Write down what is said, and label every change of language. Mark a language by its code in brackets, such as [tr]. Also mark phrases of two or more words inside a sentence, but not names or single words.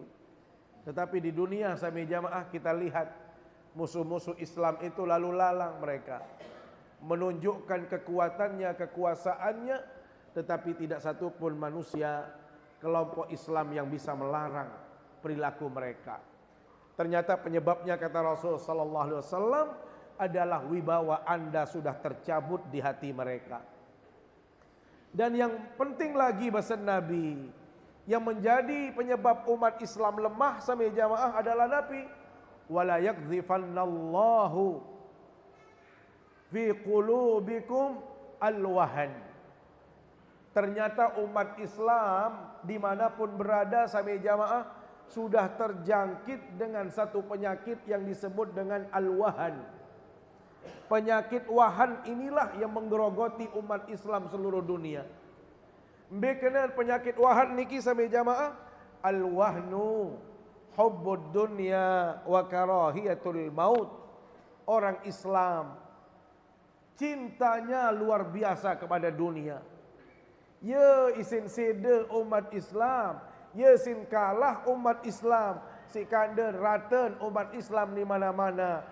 [id] Tetapi di dunia sami jamaah kita lihat musuh-musuh Islam itu lalu lalang mereka menunjukkan kekuatannya, kekuasaannya, tetapi tidak satu pun manusia kelompok Islam yang bisa melarang perilaku mereka. Ternyata penyebabnya kata Rasul [ar] sallallahu alaihi wasallam [id] adalah wibawa Anda sudah tercabut di hati mereka. Dan yang penting lagi bahasa Nabi, yang menjadi penyebab umat Islam lemah sami jamaah adalah Nabi, [ar] wala yakdzifannallahu fi qulubikum alwahan. [id] Ternyata umat Islam dimanapun berada sami jamaah sudah terjangkit dengan satu penyakit yang disebut dengan al-wahan. Penyakit wahan inilah yang menggerogoti umat Islam seluruh dunia. Bekenal penyakit wahan niki sami jamaah, [ar] al-wahnu hubbud dunya wa karahiyatul maut. [id] Orang Islam cintanya luar biasa kepada dunia. [sas] Ya isin sede umat Islam, ya sin kalah umat Islam, si kanda raten umat Islam di mana-mana.